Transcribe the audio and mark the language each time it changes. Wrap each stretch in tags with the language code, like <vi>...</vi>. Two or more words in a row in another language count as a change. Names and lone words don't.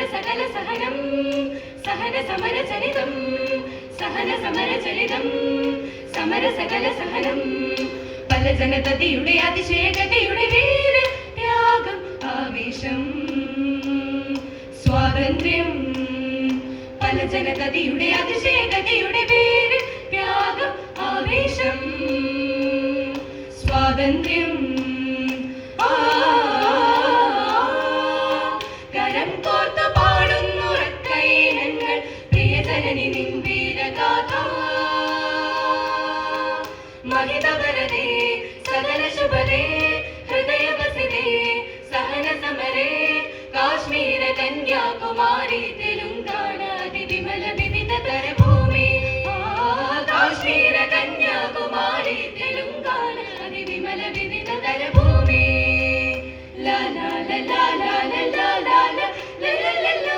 <ml>സകല സഹനം സഹന സമര ചരിതം സഹന സമര ചരിതം സമര സകല സഹനം പല ജനതയുടെ അതിശയഗതിയുടെ വീര ത്യാഗം ആവേശം സ്വാതന്ത്ര്യം പല ജനതയുടെ അതിശയഗതിയുടെ വീര ത്യാഗം ആവേശം സ്വാതന്ത്ര്യം കരം കോർത്ത് പാടുന്നുറക്കൈനങ്ങൾ പ്രിയജനനി നിൻ വീരഗാഥ</ml> <sa>महितवरदे सकल शुभदे हृदयवसिते सहन समरे काश्मीर कन्याकुमारी तेलुंगानादि विमल विविधतर भूमि काश्मीर कन्याकुमारी तेलुंगानादि विमल विविधतर भूमि ला ला ला ला ला ला ला ला ला ला ला</sa>